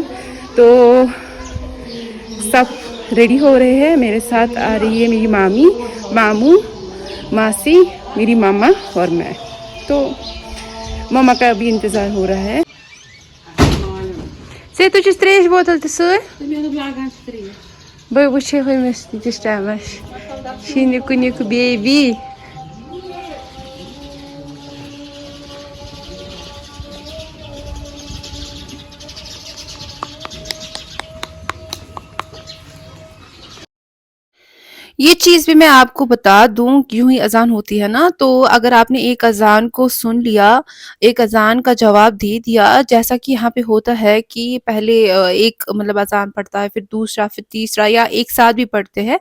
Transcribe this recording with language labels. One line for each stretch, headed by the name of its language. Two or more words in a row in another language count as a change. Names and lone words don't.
Urdu: تو سب ریڈی ہو رہے ہیں. میرے ساتھ آ رہی ہے میری مامی، ماموں، ماسی، میری ماما اور میں. تو ماما کا ابھی انتظار ہو رہا ہے. سے تجھے تریش بوتل تہ ست بے وچھے ہومس تیس ٹائمس شینک کنک بیبی. یہ چیز بھی میں آپ کو بتا دوں، یوں ہی اذان ہوتی ہے نا، تو اگر آپ نے ایک اذان کو سن لیا، ایک اذان کا جواب دے دیا، جیسا کہ یہاں پہ ہوتا ہے کہ پہلے ایک مطلب اذان پڑھتا ہے، پھر دوسرا، پھر تیسرا، یا ایک ساتھ بھی پڑھتے ہیں.